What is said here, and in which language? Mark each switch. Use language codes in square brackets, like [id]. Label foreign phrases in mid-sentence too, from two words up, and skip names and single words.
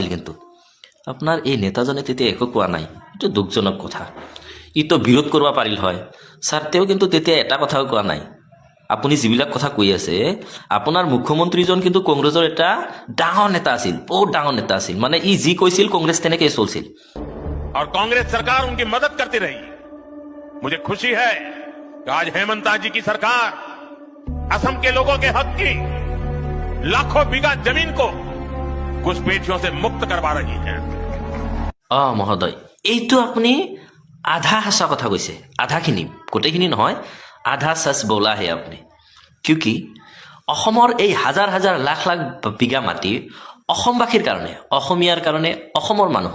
[as] কিন্তু আপোনাৰ এই নেতাজনে তেতিয়া একো কোৱা নাই, এইটো দুখজনক কথা। ইটো বিৰোধ কৰিব পাৰিল হয় ছাৰ, তেওঁ কিন্তু তেতিয়া এটা কথাও কোৱা নাই। আপুনি যিবিলাক কথা কৈ আছে, আপোনাৰ মুখ্যমন্ত্ৰীজন কিন্তু কংগ্ৰেছৰ এটা ডাঙৰ নেতা আছিল, বহুত ডাঙৰ নেতা আছিল। মানে ই যি কৈছিল কংগ্ৰেছ তেনেকৈ চলছিল। [hi] और कांग्रेस सरकार उनकी मदद करती रही। मुझे खुशी है कि आज हेमंत जी की सरकार असम के लोगों के हक की लाखों बीघा जमीन को घुसपैठियों से मुक्त करवा रही है। [as] মহোদয়, এইটো আপুনি আধা সঁচা কথা কৈছে, আধাখিনি, গোটেইখিনি নহয়, [hi] आधा सच बोला है [as] আপুনি। কিউকি অসমৰ এই হাজাৰ হাজাৰ লাখ লাখ বিঘা মাটি অসমবাসীৰ কাৰণে, অসমীয়াৰ কাৰণে, অসমৰ মানুহৰ।